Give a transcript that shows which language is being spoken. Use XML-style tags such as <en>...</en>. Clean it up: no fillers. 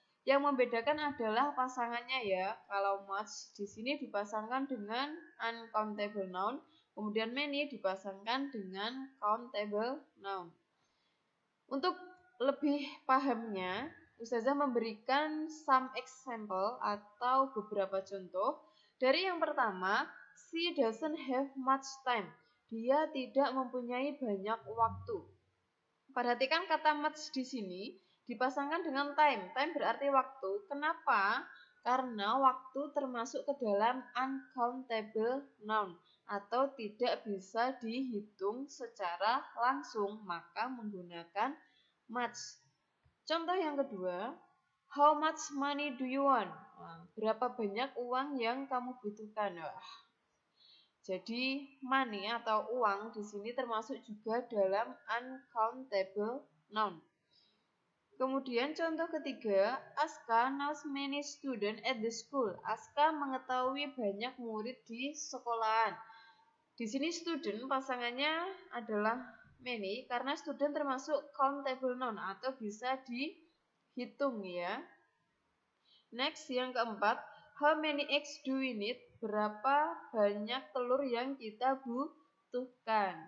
<id>Yang membedakan adalah pasangannya ya. Kalau much di sini dipasangkan dengan uncountable noun, kemudian many dipasangkan dengan countable noun. Untuk lebih pahamnya, Ustazah memberikan</id> <en>some example</en> <id>atau beberapa contoh. Dari yang pertama,</id> <en>She doesn't have much time.</en> <id>Dia tidak mempunyai banyak waktu. Perhatikan kata much di sini dipasangkan dengan time. Time berarti waktu. Kenapa? Karena waktu termasuk ke dalam uncountable noun atau tidak bisa dihitung secara langsung, maka menggunakan much. Contoh yang kedua,</id> <en>how much money do you want?</en> <id>Nah, berapa banyak uang yang kamu butuhkan? Jadi money atau uang di sini termasuk juga dalam uncountable noun. Kemudian contoh ketiga,</id> <en>Aska knows many students at the school.</en> <id>Aska mengetahui banyak murid di sekolahan. Di sini student pasangannya adalah many karena student termasuk countable noun atau bisa dihitung ya. Next yang keempat,</id> <en>how many eggs do we need?</en> <id>Berapa banyak telur yang kita butuhkan?</id>